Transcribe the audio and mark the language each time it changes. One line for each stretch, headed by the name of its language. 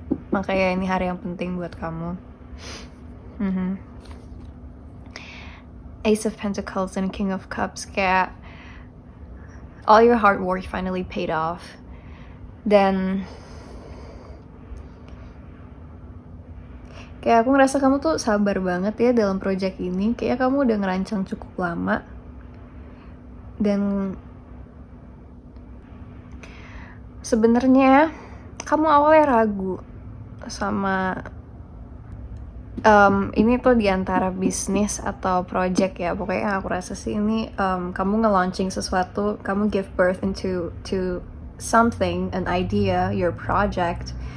Indonesian: Makanya ini hari yang penting buat kamu.
English: Ace of Pentacles and King of Cups,
Indonesian: kayak
English: all your hard work finally paid off.
Indonesian: Dan kayak aku ngerasa kamu tuh sabar banget ya dalam project ini. Kayak kamu udah ngerancang cukup lama, dan sebenarnya kamu awalnya ragu sama ini tuh diantara bisnis atau project ya. Pokoknya aku rasa sih ini kamu nge-launching sesuatu, kamu
English: give birth into something, an idea, your project.